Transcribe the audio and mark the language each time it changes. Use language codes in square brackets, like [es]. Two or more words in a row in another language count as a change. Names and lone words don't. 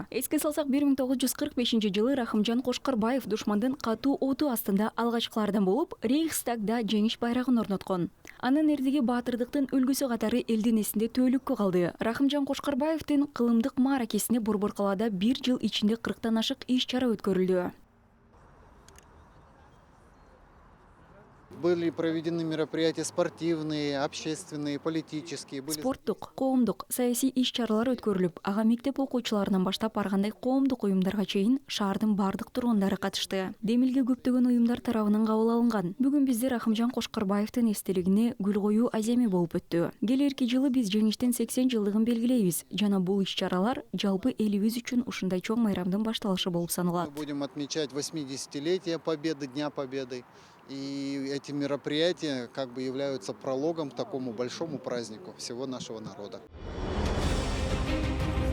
[ky] Эске салсак, 1945-жылы Рахымжан Кошкарбаев душмандын катуу оту астында алгачкылардан болуп, Рейхстагда жеңиш байрагын орноткон. Анын эрдиги баатырдыктын үлгүсү катары элдин эсинде төөлүккө калды. Рахымжан Кошкарбаевдин кылымдык мааракесине Борбор калаада 1 жыл ичинде 40тан ашык иш-чара өткөрүлдү. [ru] Были проведены мероприятия спортивные, общественные, политические. [ky] Спорттук, коомдук, саясий иш-чаралар өткөрүлүп, ага мектеп окуучуларынан баштап баргандай коомдук уюмдарга чейин шаардын бардык тургундары катышты. Демилге көптөгөн уюмдар тарабынан кабыл алынган. Бүгүн бизде Рахымжан Кошкарбаевдин эстелигине гүл коюу аземи болуп өттү. Келерки жылы биз жеңиштин 80 жылдыгын белгилейбиз. Жана бул иш-чаралар жалпы элибиз үчүн ушундай чоң майрамдын башталышы болуп саналат. [ru] Мы будем отмечать 80-летие Победы, Дня Победы. И эти мероприятия как бы являются прологом к такому большому празднику всего нашего народа.